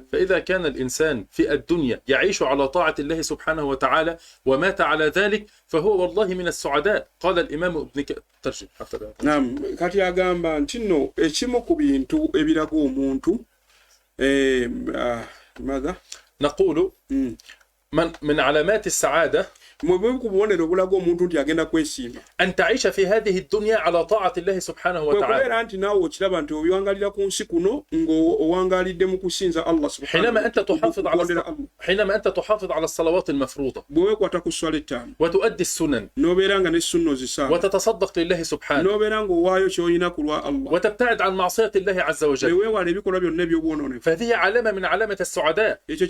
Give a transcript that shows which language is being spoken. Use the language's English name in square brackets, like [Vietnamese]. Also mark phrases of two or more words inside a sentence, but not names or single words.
[Arabic] فإذا كان الإنسان في الدنيا يعيش على طاعة الله سبحانه وتعالى ومات على ذلك فهو والله من السعداء. قال الإمام ابن ترجم حتى [Ganda] نعم kati agamba nti nno ekimu ku bintu ebiraga omuntu ماذا [Arabic] نقول من علامات السعادة أن تعيش في هذه الدنيا على طاعة الله سبحانه وتعالى. حينما أنت تحافظ على الصلوات المفروضة وتؤدي السنن وتتصدق لله سبحانه وتبتعد عن معصية الله عز وجل فهذه علامة من علامة السعداء.